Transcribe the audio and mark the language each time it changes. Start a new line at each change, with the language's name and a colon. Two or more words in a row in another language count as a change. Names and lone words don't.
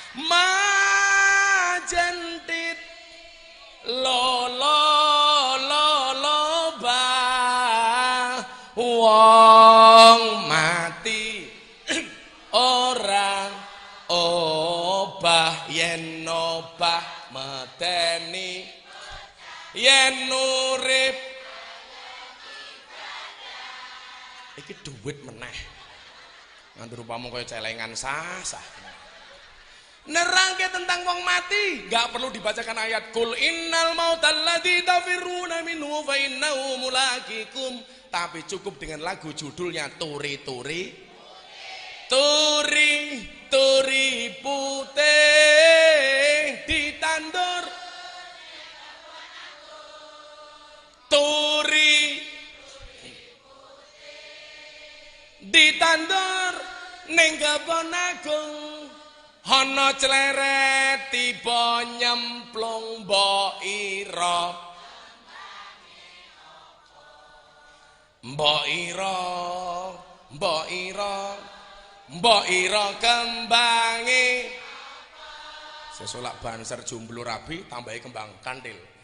Javanese: Majentit lo bah wong mati ora obah yen obah medeni yen urip iki duit meneh nganti rupamu kaya celengan sah-sah. Nerangke tentang wong mati gak perlu dibacakan ayat
Arabic: قل إن الموت الذي تفرون منه فإنه ملاقيكم,
Indonesian: tapi cukup dengan lagu judulnya
Javanese: turi-turi turi putih ditandur turi Ditandur ning kebon agung ana cleret tiba nyemplung mbok ira mbok ira mbok ira mbok ira kembange sesolak banser jomblo rabi tambahi kembang kantil